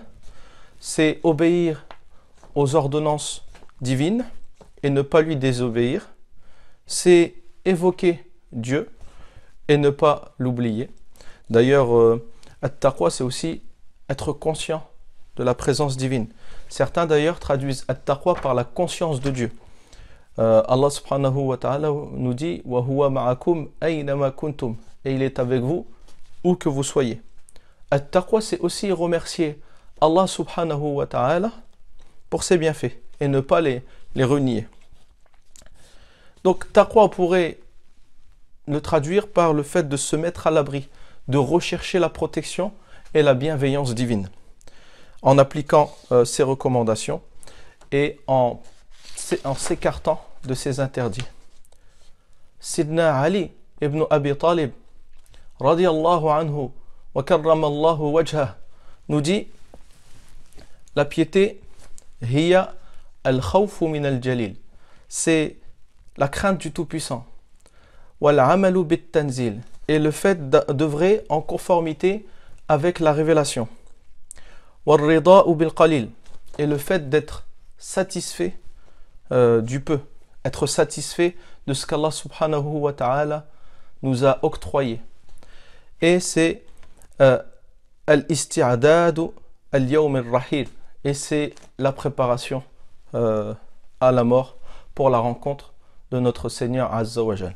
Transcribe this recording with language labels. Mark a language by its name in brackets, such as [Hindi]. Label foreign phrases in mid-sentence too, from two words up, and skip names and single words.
[French] C'est obéir aux ordonnances divines et ne pas lui désobéir, c'est évoquer Dieu et ne pas l'oublier. D'ailleurs, at-taqwa, c'est aussi être conscient de la présence divine. Certains d'ailleurs traduisent at-taqwa par la conscience de Dieu. [Arabic] الله سبحانه وتعالى [French] nous dit [Arabic] وهو معكم أينما كنتم, [French] et il est avec vous où que vous soyez. At-taqwa, c'est aussi remercier [Arabic] الله سبحانه وتعالى [French] pour ses bienfaits et ne pas les renier. Donc taqwa, on pourrait le traduire par le fait de se mettre à l'abri, de rechercher la protection et la bienveillance divine en appliquant ses recommandations et en s'écartant de ses interdits. [Arabic] سيدنا علي بن أبي طالب رضي الله عنه وكرم الله وجهه [French] nous dit la piété [Arabic] هي الخوف من الجليل, [French] c'est la crainte du Tout-Puissant, [Arabic] والعمل بالتنزيل, [French] et le fait d'œuvrer en conformité avec la révélation, [Arabic] والرضا بالقليل, [French] et le fait d'être satisfait du peu, être satisfait de ce qu' [Arabic] الله سبحانه وتعالى [French] nous a octroyé, et c'est [Arabic] الاستعداد اليوم الرحيل, [French] et c'est la préparation à la mort pour la rencontre de notre Seigneur [Arabic] عز وجل.